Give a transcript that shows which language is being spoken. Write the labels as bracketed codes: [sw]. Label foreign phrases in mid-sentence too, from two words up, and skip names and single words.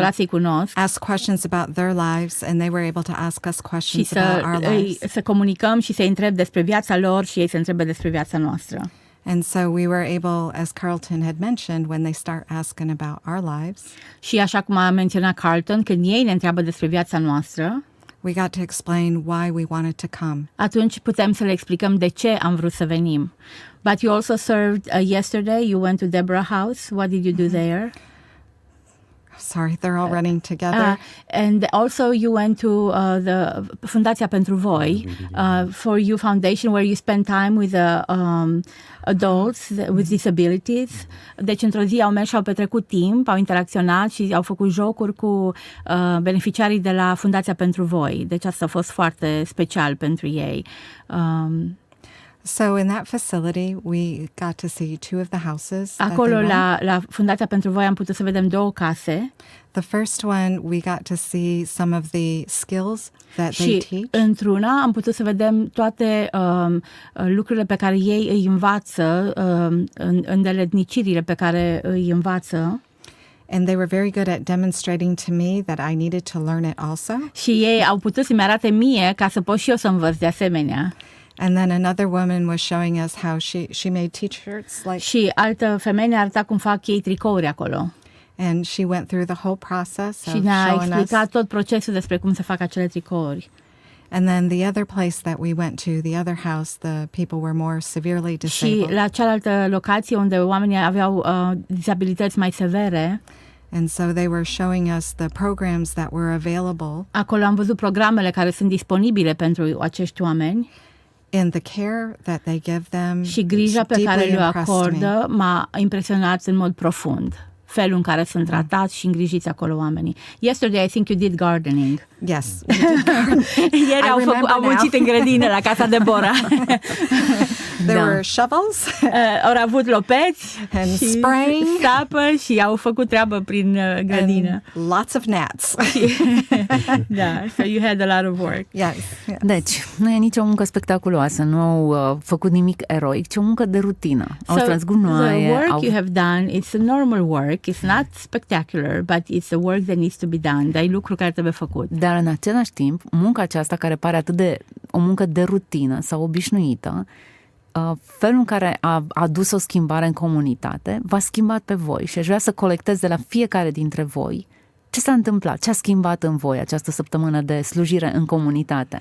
[en] and [ro] să-i cunosc [en] ask questions about their lives, and they were able to ask us [ro] și [en] questions about our lives. [ro] să comunicăm și să-i întreb despre viața lor și ei să întrebe despre viața noastră. [en] And so we were able, as Carlton had mentioned, when they start asking about our lives, [ro] Și așa cum a menționat Carlton, când ei ne întreabă despre viața noastră, [en] we got to explain why we wanted to come. [ro] atunci putem să le explicăm de ce am vrut să venim. [en] But you also served yesterday, you went to Deborah House. What did you do there? Sorry, they're all running together. And also you went to the Fundația pentru Voi, for You Foundation, where you spend time with adults with disabilities. [ro] Deci într-o zi au mers și au petrecut timp, au interacționat și au făcut jocuri cu beneficiarii de la Fundația pentru Voi. Deci asta a fost foarte special pentru ei. [en] So in that facility, we got to see two of the houses. that they [ro] Acolo [en] run. [ro] la Fundația pentru Voi am putut să vedem două case. [en] The first one, we got to see some of the skills that they [ro] Și [en] teach. [ro] într-una am putut să vedem toate lucrurile pe care ei îi învață, îndeletnicirile pe care îi învață. [en] And they were very good at demonstrating to me that I needed to learn it also. [ro] Și ei au putut să-mi arate mie ca să pot și eu să învăț de asemenea. [en] And then another woman was showing us how she made t-shirts, like, [ro] Și altă femeie ne arăta cum fac ei tricouri acolo. [en] and she went through the whole process [ro] Și [en] of [ro] ne-a [en] showing us. [ro] explicat tot procesul despre cum se fac acele tricouri. [en] And then the other place that we went to, the other house, the people were more severely [ro] Și [en] disabled. [ro] la cealaltă locație unde oamenii aveau dizabilități mai severe, [en] And so they were showing us the programs that were available [ro] acolo am văzut programele care sunt disponibile pentru acești oameni. [en] in the care that they give them. [ro] Și grija pe care [en] deeply [ro] le [en] impressed me. [ro] acordă m-a impresionat în mod profund. Felul în care sunt tratați și îngrijiți acolo oamenii. [en] Yesterday, I think you did gardening. Yes. [ro] Ieri [en] I remember [ro] au muncit [en] now. [ro] în grădină la casa de Bora. [en] There [ro] Da. [en] were shovels. [ro] Au avut lopeți [en] And [ro] și [en] spraying. [ro] sapă și au făcut treabă prin grădină. [en] And lots of gnats. Da, so you had a lot of work. Yes. Yes. [ro] Deci, nu e nicio muncă spectaculoasă, nu au făcut nimic eroic, ci o muncă de rutină. Au strâns [en] the [ro] gunoaie, [en] work you have done, it's a normal work. It's not spectacular, but it's a work that needs to be done. [ro] Dar e lucru care trebuie făcut. Dar în același timp, munca aceasta care pare atât de o muncă de rutină sau obișnuită, felul în care a adus o schimbare în comunitate v-a schimbat pe voi și aș vrea să colectez de la fiecare dintre voi ce s-a întâmplat, ce a schimbat în voi această săptămână de slujire în comunitate.